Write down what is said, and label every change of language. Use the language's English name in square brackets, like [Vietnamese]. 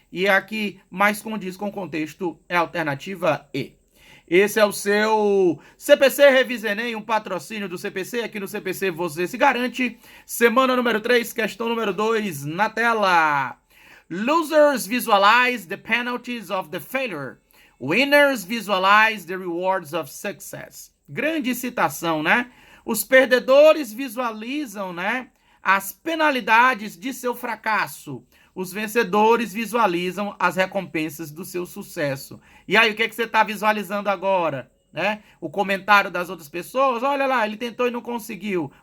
[Portuguese] E aqui mais condiz com o contexto é a alternativa E. Esse é o seu CPC Revisa Enem, um patrocínio do CPC. Aqui no CPC você se garante. Semana número 3, questão número 2 na tela. [English] Losers visualize the penalties of the failure. Winners visualize the rewards of success. [Portuguese] Grande citação, né? Os perdedores visualizam, né, as penalidades de seu fracasso. Os vencedores visualizam as recompensas do seu sucesso. E aí, o que você está visualizando agora? Né? O comentário das outras pessoas, olha lá, ele tentou e não conseguiu.